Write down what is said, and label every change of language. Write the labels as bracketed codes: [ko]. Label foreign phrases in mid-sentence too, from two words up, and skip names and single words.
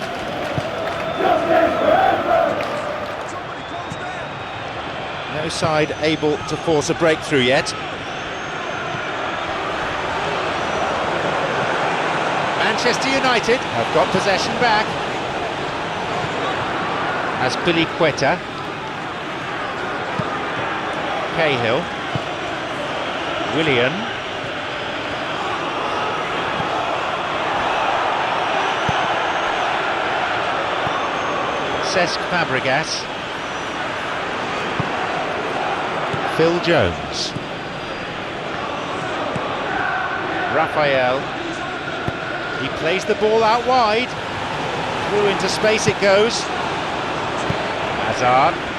[en] No side able to force a breakthrough yet. Manchester United have got possession back. As Billy Quetta. Cahill. Willian. Cesc Fabregas. Phil Jones. Raphael. He plays the ball out wide. Through into space it goes. Hazard.